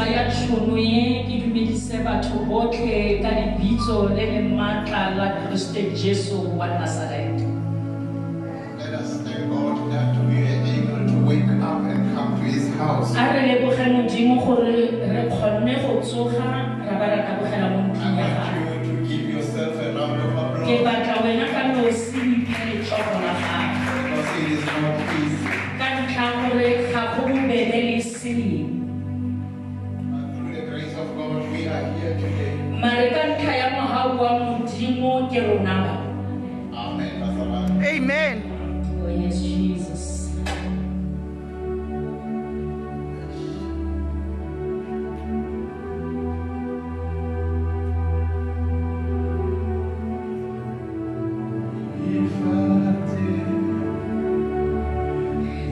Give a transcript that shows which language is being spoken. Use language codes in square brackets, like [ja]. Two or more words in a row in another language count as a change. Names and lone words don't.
[tn] tšhono ye ke dumedise batho botlhe ka lebitso le le maatla la Kriste Jesu wa Nazareth. [en] Let us thank God that we are able to wake up and come to His house. [tn] A re leboge Modimo gore re kgonne go tsoga ra ba ra tabogela mo [en] I [tn] ntlong ya [en] want [tn] gago. [en] you to give yourself a round of [tn] Ke [en] applause [tn] batla wena ka nosi o iphe letsogo la gago. [en] because it is not easy. [tn] Ka ntlha gore ga go bobebe le seng. [en] But through the grace of God, we are here today. [tn] Mare ka ntlha ya mogau wa Modimo ke rona ba. [en] Amen. Pastor Ryan. Amen. Oh yes, Jesus. If I did